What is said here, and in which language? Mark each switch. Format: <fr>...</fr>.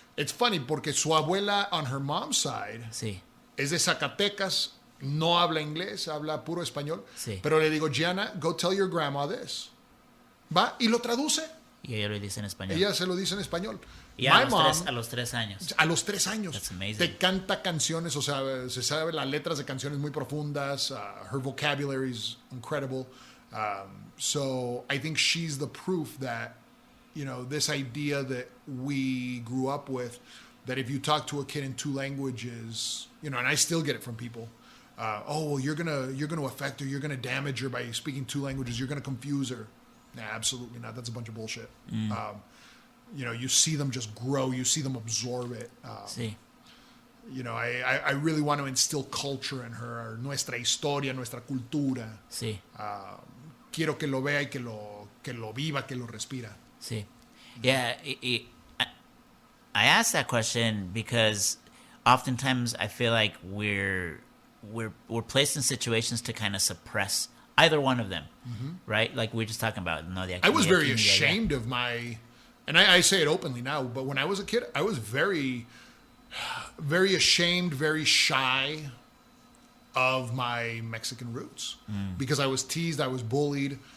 <en>It's funny</en> <es>porque su abuela</es> <en>on her mom's side</en> <es>es de Zacatecas, no habla inglés, habla puro español. Pero le digo, Gianna,</es> <en>go tell your grandma this.</en> <es>Va y lo traduce. Y ella lo dice en español. Ella se lo dice en español. Y a los 3 años. A los 3 años.</es> <en>That's amazing.</en> <es>Te canta canciones, o sea, se sabe las letras de canciones muy profundas.</es> <en>Her vocabulary is incredible. So I think she's the proof that, this idea that we grew up with, that if you talk to a kid in 2 languages, and I still get it from people. You're gonna affect her, you're gonna damage her by speaking 2 languages, you're gonna confuse her. Nah, absolutely not. That's a bunch of bullshit. You see them just grow. You see them absorb it. I really want to instill culture in her,</en> <es>nuestra historia, nuestra cultura. Quiero que lo vea y que lo viva, que lo respira.</es> <en>Yeah, I asked that question because oftentimes I feel like we're placed in situations to kind of suppress either one of them, right? Like we were just talking about. I was very ashamed of my, and I say it openly now, but when I was a kid, I was very, very ashamed, very shy of my Mexican roots because I was teased, I was bullied.</en>